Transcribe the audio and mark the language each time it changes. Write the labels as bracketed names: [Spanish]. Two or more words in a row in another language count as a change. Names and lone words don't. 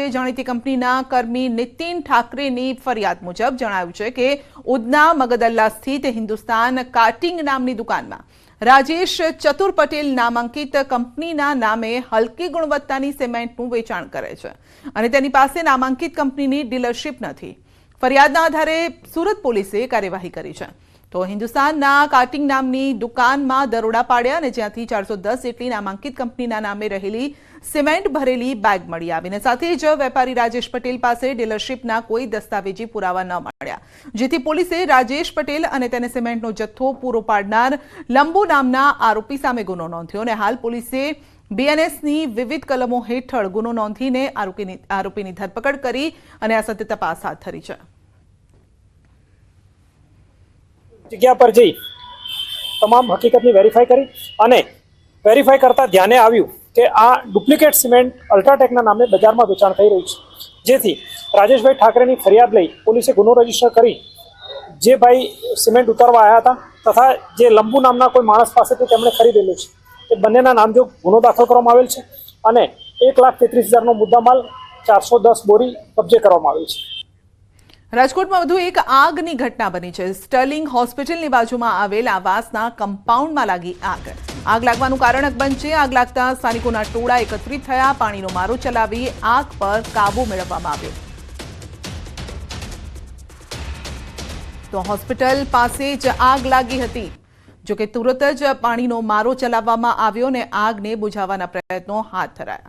[Gujarati] જાણીતી કંપનીના કર્મી નીતિન ઠાકરેની ફરિયાદ મુજબ જણાવ્યું છે કે ઉધના મગદલ્લા સ્થિત હિન્દુસ્તાન કાર્ટિંગ નામની દુકાનમાં રાજેશ ચતુર પટેલ નામાંકિત કંપનીના નામે હલકી ગુણવત્તાની સિમેન્ટનું વેચાણ કરે છે અને તેની પાસે નામાંકિત કંપનીની ડીલરશીપ નથી। ફરિયાદના આધારે સુરત પોલીસે કાર્યવાહી કરી છે। તો હિંદુસ્તાનના કાર્ટિંગ નામની દુકાનમાં દરોડા પાડ્યા અને જ્યાંથી 410 જેટલી નામાંકિત કંપનીના નામે રહેલી સિમેન્ટ ભરેલી બેગ મળી આવીને સાથે જ વેપારી રાજેશ પટેલ પાસે ડીલરશીપના કોઈ દસ્તાવેજી પુરાવા ન મળ્યા, જેથી પોલીસે રાજેશ પટેલ અને તેને સિમેન્ટનો જથ્થો પૂરો પાડનાર લંબૂ નામના આરોપી સામે ગુનો નોંધ્યો અને હાલ પોલીસે બીએનએસની વિવિધ કલમો હેઠળ ગુનો નોંધીને આરોપીની ધરપકડ કરી અને આ સત્ય તપાસ હાથ ધરી છે। જગ્યા પર જઈ તમામ હકીકતની વેરીફાઈ કરી અને વેરીફાઈ કરતા ધ્યાને આવ્યું કે આ ડુપ્લિકેટ સિમેન્ટ અલ્ટ્રાટેકના નામે બજારમાં વેચાણ થઈ રહ્યું છે, જેથી રાજેશભાઈ ઠાકરેની ફરિયાદ લઈ પોલીસે ગુનો રજિસ્ટર કરી જે ભાઈ સિમેન્ટ ઉતારવા આયા હતા તથા જે લંબૂ નામના કોઈ માણસ પાસેથી તેમણે ખરીદેલું છે તે બંનેના નામ જો ગુનો દાખલ કરવામાં આવેલ છે અને 1,33,000 નો મુદ્દામાલ 410 બોરી કબ્જે કરવામાં આવી છે। રાજકોટમાં વધુ એક આગની ઘટના બની છે। સ્ટર્લિંગ હોસ્પિટલની બાજુમાં આવેલ આવાસના કમ્પાઉન્ડમાં લાગી આગ। આગ લાગવાનું કારણ અકબંધ છે। આગ લાગતા સ્થાનિકોના ટોળા એકત્રિત થયા, પાણીનો મારો ચલાવી આગ પર કાબુ મેળવવામાં આવ્યો। તો હોસ્પિટલ પાસે જ આગ લાગી હતી, જો કે તુરત જ પાણીનો મારો ચલાવવામાં આવ્યો અને આગને બુઝાવવાના પ્રયત્નો હાથ ધરાયા।